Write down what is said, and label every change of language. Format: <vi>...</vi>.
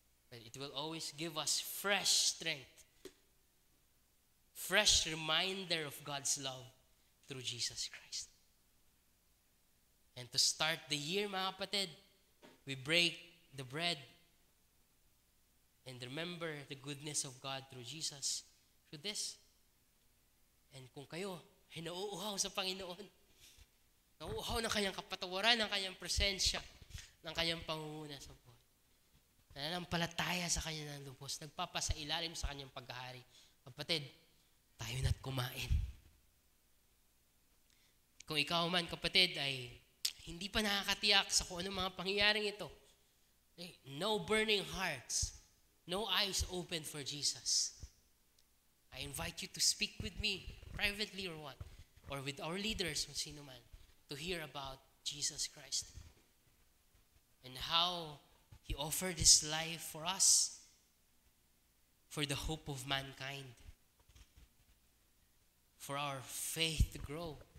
<en>But it will always give us fresh strength, fresh reminder of God's love through Jesus Christ. And to start the year,</en> <tl>mga kapatid,</tl> <en>we break the bread and remember the goodness of God through Jesus through this.</en> <tl>And kung kayo ay nauuhaw sa Panginoon, nauuhaw ng kanyang kapatawaran, ng kanyang presensya, ng kanyang pangunguna sa buhay, nananampalataya sa kanya ng lubos, nagpapasailalim sa kanyang paghahari, kapatid, tayo na't kumain. Kung ikaw man, kapatid, ay hindi pa nakakatiyak sa kung anong mga pangyayaring ito,</tl> <en>no burning hearts, no eyes open for Jesus, I invite you to speak with me privately or what, or with our leaders,</en> <tl>kung sino man,</tl> <en>to hear about Jesus Christ and how He offered His life for us, for the hope of mankind, for our faith to grow,</en>